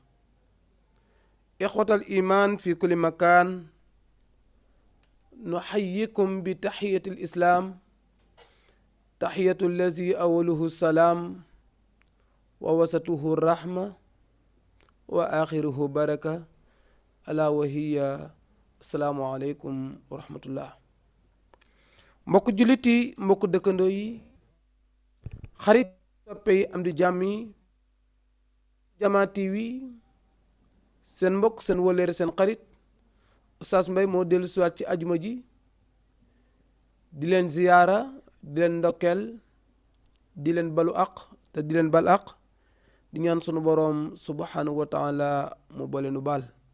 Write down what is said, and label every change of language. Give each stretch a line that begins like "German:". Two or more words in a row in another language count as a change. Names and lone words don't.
Arabic: إخوة الإيمان في كل مكان، نحييكم بتحية الإسلام، تحية الذي أوله السلام ووسطه الرحمة وآخره بركة، ألا وهي السلام عليكم ورحمة الله.
Wolof: mbokk jullit yi, mbokk dëkkandoo yi, xarit soppe yi, am di jàmm yi, Jamaa TV, seen mbokk seen wóllëre seen xarit Oustaz Mbaye moo dellu siwaat ci ajuma ji di leen ziyaara, di leen ndokkeel, di leen balu aq te di leen bal aq, di ñaan sunu boroom
Arabic: سبحانه وتعالى
Wolof: mu boole nu baal.